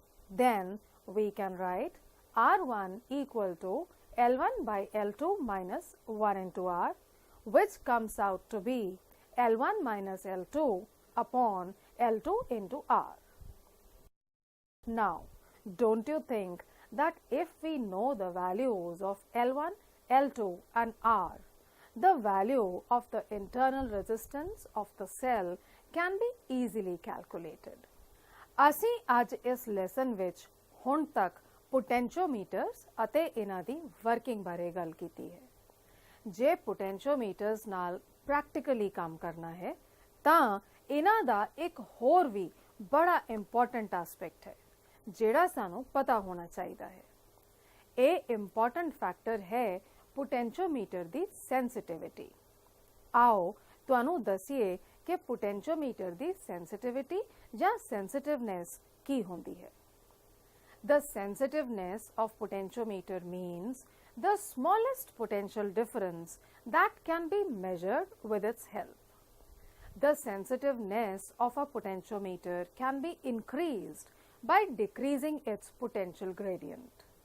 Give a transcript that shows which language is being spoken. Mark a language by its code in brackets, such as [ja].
[en] Then we can write R1 equal to L1 by L2 minus 1 into R, which comes out to be L1 minus L2 upon L2 into R. Now, don't you think that if we know the values of L1, L2 and R, the value of the internal resistance of the cell can be easily calculated? [pa] ਅਸੀਂ ਅੱਜ ਇਸ lesson ਵਿੱਚ ਹੁਣ ਤੱਕ ਪੋਟੈਂਸ਼ੀਓਮੀਟਰਸ ਅਤੇ ਇਹਨਾਂ ਦੀ working ਬਾਰੇ ਗੱਲ ਕੀਤੀ ਹੈ। ਜੇ ਪੋਟੈਂਸ਼ੀਓਮੀਟਰਸ ਨਾਲ ਪ੍ਰੈਕਟੀਕਲੀ ਕੰਮ ਕਰਨਾ ਹੈ ਤਾਂ ਇਹਨਾਂ ਦਾ ਇੱਕ ਹੋਰ ਵੀ ਬੜਾ ਇੰਪੋਰਟੈਂਟ ਐਸਪੈਕਟ ਹੈ ਜਿਹੜਾ ਸਾਨੂੰ ਪਤਾ ਹੋਣਾ ਚਾਹੀਦਾ ਹੈ। ਇਹ ਇੰਪੋਰਟੈਂਟ ਫੈਕਟਰ ਹੈ ਪੋਟੈਂਸ਼ੀਓਮੀਟਰ ਦੀ ਸੈਂਸਿਟਿਵਿਟੀ। ਆਓ ਤੁਹਾਨੂੰ ਦੱਸੀਏ ਕਿ ਪੋਟੈਂਸ਼ੀਓਮੀਟਰ ਦੀ ਸੈਂਸਿਟਿਵਿਟੀ ਜਾਂ ਸੈਂਸਿਟਿਵਨੈਸ ਕੀ ਹੁੰਦੀ ਹੈ। [en] The sensitiveness of potentiometer means the smallest potential difference that can be measured with its help. The sensitiveness of a potentiometer can be increased by decreasing its potential gradient.